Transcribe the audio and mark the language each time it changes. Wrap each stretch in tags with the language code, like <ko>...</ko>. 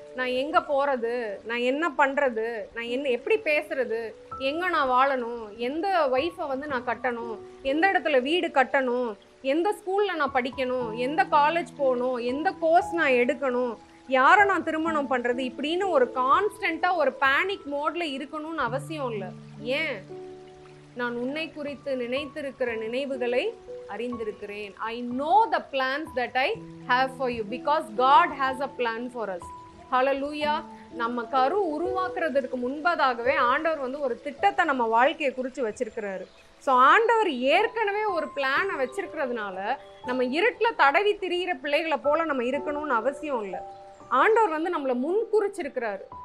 <ta>நான் எங்க போறது, நான் என்ன பண்றது, நான் என்ன எப்படி பேசுறது, எங்க நான் வாழணும், எந்த ஒய்ஃபை வந்து நான் கட்டணும், எந்த இடத்துல வீடு கட்டணும், எந்த ஸ்கூல்ல நான் படிக்கணும், எந்த காலேஜ் போகணும், எந்த கோர்ஸ் நான் எடுக்கணும், யாரை நான் திருமணம் பண்றது, இப்படின்னு ஒரு கான்ஸ்டன்டா ஒரு பேனிக் மோட்ல இருக்கணும்னு அவசியம் இல்லை. ஏன்? நான் உன்னை குறித்து நினைத்திருக்கிற நினைவுகளை அறிந்திருக்கிறேன்.</ta> <en>I know the plans that I have for you because God has a plan for us.</en> <ta>ஹல்லேலூயா. நம்ம கரு உருவாக்குறதுக்கு முன்பதாகவே ஆண்டவர் வந்து ஒரு திட்டத்தை நம்ம வாழ்க்கையை குறித்து வச்சிருக்கிறாரு. ஸோ ஆண்டவர் ஏற்கனவே ஒரு பிளானை வச்சிருக்கிறதுனால நம்ம இருட்டில் தடவி திரிகிற பிள்ளைகளை போல நம்ம இருக்கணும்னு அவசியம் இல்லை. ஆண்டவர் வந்து நம்மளை முன்குறிச்சிருக்கிறாரு.</ta>